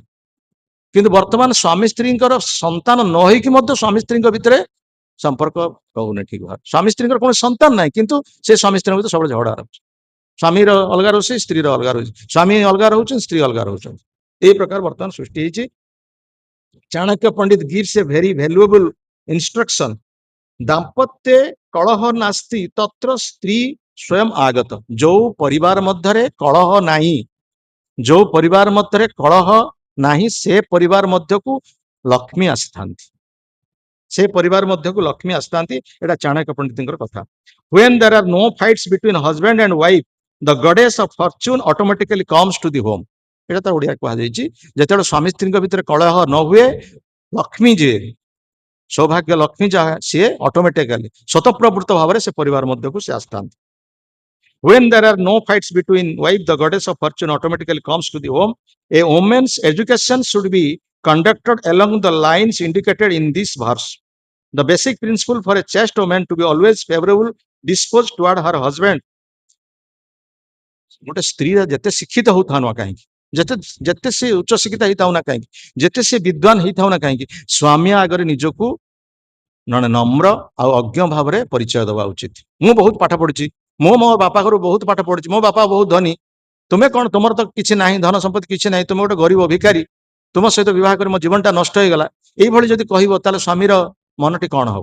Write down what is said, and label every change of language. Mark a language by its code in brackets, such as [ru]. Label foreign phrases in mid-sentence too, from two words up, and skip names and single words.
[or] କିନ୍ତୁ ବର୍ତ୍ତମାନ ସ୍ୱାମୀ ସ୍ତ୍ରୀଙ୍କର ସନ୍ତାନ ନ ହେଇକି ମଧ୍ୟ ସ୍ୱାମୀ ସ୍ତ୍ରୀଙ୍କ ଭିତରେ ସମ୍ପର୍କ ରହୁନି ଠିକ ଭାବେ। ସ୍ୱାମୀ ସ୍ତ୍ରୀଙ୍କର କୌଣସି ସନ୍ତାନ ନାହିଁ କିନ୍ତୁ ସେ ସ୍ୱାମୀ ସ୍ତ୍ରୀଙ୍କ ଭିତରେ ସବୁବେଳେ ଝଗଡ଼ା ରହୁଛି। ସ୍ୱାମୀର ଅଲଗା ରୋଷେଇ ସ୍ତ୍ରୀର ଅଲଗା ରୋଷେଇ, ସ୍ୱାମୀ ଅଲଗା ରହୁଛନ୍ତି ସ୍ତ୍ରୀ ଅଲଗା ରହୁଛନ୍ତି। এই ପ୍ରକାର ବର୍ତ୍ତମାନ ସୃଷ୍ଟି ହେଇଛି। ଚାଣକ୍ୟ ପଣ୍ଡିତ [en] gives a very valuable instruction। [sa] दाम्पत्य कलह नास्ति तत्र स्त्री स्वयं आगत। [or] ଯୋଉ ପରିବାର ମଧ୍ୟରେ କଳହ ନାହିଁ, ଯୋଉ ପରିବାର ମଧ୍ୟରେ କଳହ ନାହିଁ ସେ ପରିବାର ମଧ୍ୟକୁ ଲକ୍ଷ୍ମୀ ଆସିଥାନ୍ତି। ସେ ପରିବାର ମଧ୍ୟକୁ ଲକ୍ଷ୍ମୀ ଆସିଥାନ୍ତି। ଏଟା ଚାଣକ୍ୟ ପଣ୍ଡିତଙ୍କର କଥା। [en] when there are no fights between husband and wife the goddess of fortune automatically comes to the home। [or] এটা ତ ଓଡ଼ିଆ କୁହାଯାଇଛି ଯେତେବେଳେ ସ୍ୱାମୀ ସ୍ତ୍ରୀଙ୍କ ଭିତରେ କଳହ ନ ହୁଏ ଲକ୍ଷ୍ମୀ ଯିଏ ସୌଭାଗ୍ୟ ଲକ୍ଷ୍ମୀ ଯାହା ସିଏ ଅଟୋମେଟିକାଲି ସ୍ୱତଃପ୍ରବୃତ୍ତ ଭାବରେ ସେ ପରିବାର ମଧ୍ୟକୁ ସେ ଆସିଥାନ୍ତି। [en] when there are no fights between wife the goddess of fortune automatically comes to the home। a woman's education should be conducted along the lines indicated in this verse। the basic principle for a chaste woman to be always favorable disposed toward her husband। [or] ଗୋଟେ ସ୍ତ୍ରୀ ଯେତେ ଶିକ୍ଷିତ ହଉଥାଉ ନା କାହିଁକି, ଯେତେ ସେ ଉଚ୍ଚ ଶିକ୍ଷିତ ହେଇଥାଉ ନା କାହିଁକି, ଯେତେ ସେ ବିଦ୍ୱାନ ହେଇଥାଉ ନା କାହିଁକି, ସ୍ୱାମୀ ଆଗରେ ନିଜକୁ ଜଣେ ନମ୍ର ଆଉ ଅଜ୍ଞ ଭାବରେ ପରିଚୟ ଦେବା ଉଚିତ। ମୁଁ ବହୁତ ପାଠ ପଢିଛି, ମୋ ବାପା ଘରୁ ବହୁତ ପାଠ ପଢିଛି, ମୋ ବାପା ବହୁତ ଧନୀ, ତୁମେ କଣ ତୁମର ତ କିଛି ନାହିଁ, ଧନ ସମ୍ପତ୍ତି କିଛି ନାହିଁ, ତୁମେ ଗୋଟେ ଗରିବ ଭିକାରୀ, ତୁମ ସହିତ ବିବାହ କରି ମୋ ଜୀବନଟା ନଷ୍ଟ ହେଇଗଲା, ଏଇଭଳି ଯଦି କହିବ ତାହେଲେ ସ୍ୱାମୀର ମନଟି କଣ ହବ?